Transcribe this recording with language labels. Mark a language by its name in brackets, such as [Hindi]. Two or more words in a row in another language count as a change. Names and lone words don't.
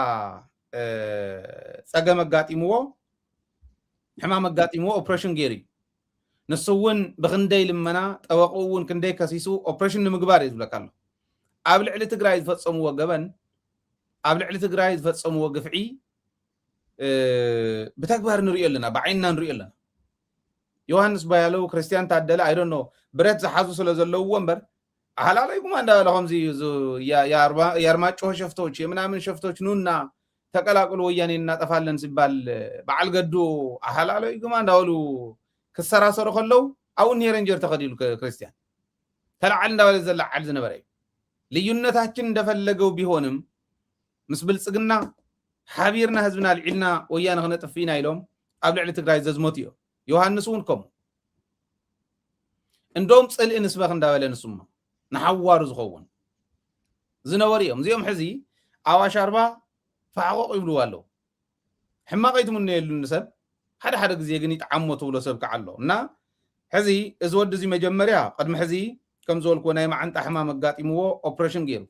[Tigrinya] ፀገም ኣጋጢምዎ ሕማም ኣጋጢምዎ ኦፕሬሽን ገይሩ ንሱ እውን ብክንደይ ልመና ጠበቁ እውን ክንደይ ከሲሱ ኦፕሬሽን ንምግባር እዩ ዝብለካ ኣሎ ኣብ ልዕሊ ትግራይ ዝፈፀምዎ ገበን ኣብ ልዕሊ ትግራይ ዝፈፀምዎ ግፍዒ ብተግባር ንሪኦ ኣለና ብዓይንና ንሪኦ ኣለና ዮሃንስ ቦያሎ ክርስቲያን ታደለ አይዶኖ ብረት ዝሓዙ ስለ ዘለውዎ እምበር አህላላይ ጉማ እንዳበለ ከምዚ [Amharic] የአርማጭሆ ሸፍቶች የምናምን ሸፍቶች ኑና ተቀላቅሉ ወያኔ እናጠፋለን ሲባል [Tigrinya] በዓል ገዱ አህላላይ ጉማ እንዳበሉ ክሰራሰሩ ከለው አውን የረንጀር ተኸዲሉ ክርስቲያን ተላዓል እንዳበለ ዘላዓል ዝነበረ [Amharic] ልዩነታችን እንደፈለገው ቢሆንም [Tigrinya] ምስ ብልጽግና ሓቢርና ህዝብና ልዒልና ወያነ ክነጥፊና ኢሎም ኣብ ልዕሊ ትግራይ ዘዝሞት እዮም ዮሃንስ እውን ከምኡ እንደውም ፅልኢ ንስበኽ እንዳበለ ንሱማ ንሓዋሩ ዝኸውን ዝነበሩ እዮም እዚኦም ሕዚ ኣዋሽ ኣርባ ፋዕቆቕ ይብልዎ ኣለዉ ሕማቕ ኣይትምነየሉ ንሰብ ሓደ ግዜ ግን ይጣዓሞ ትብሎ ሰብ ከዓ ኣሎ እና ሕዚ እዚ ወዲ እዚ መጀመርያ ቅድሚ ሕዚ ከም ዝበልክዎ ናይ ማዓንጣ ሕማም ኣጋጢምዎ ኦፕሬሽን